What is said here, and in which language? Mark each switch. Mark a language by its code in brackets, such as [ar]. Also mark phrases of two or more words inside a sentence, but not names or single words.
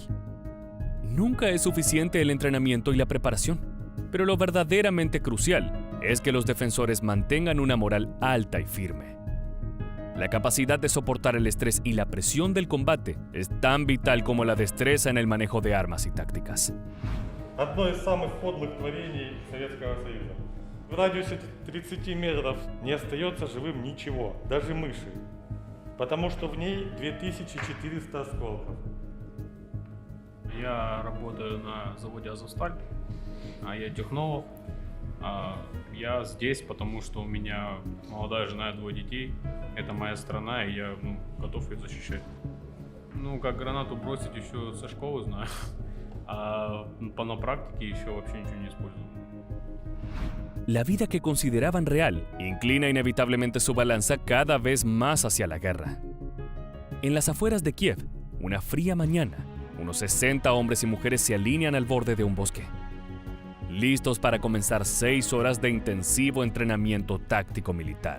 [es] Nunca es suficiente el entrenamiento y la preparación, pero lo verdaderamente crucial es que los defensores mantengan una moral alta y firme. La capacidad de soportar el estrés y la presión del combate es tan vital como la destreza en el manejo de armas y tácticas. [ru] Одно из самых подлых творений Советского Союза. В радиусе 30 метров не остается живым ничего, даже мыши, потому что в ней 2400 осколков. Я работаю на заводе «Азовсталь», я технолог. Я здесь, потому что у меня молодая жена и 2 детей. Это моя страна, и я готов ее защищать. Как гранату бросить еще со школы знаю, на практике еще вообще ничего не использую. [es] La vida que consideraban real inclina inevitablemente su balanza cada vez más hacia la guerra. En las afueras de Kiev, una fría mañana, unos 60 hombres y mujeres se alinean al borde de un bosque, listos para comenzar 6 horas de intensivo entrenamiento táctico militar.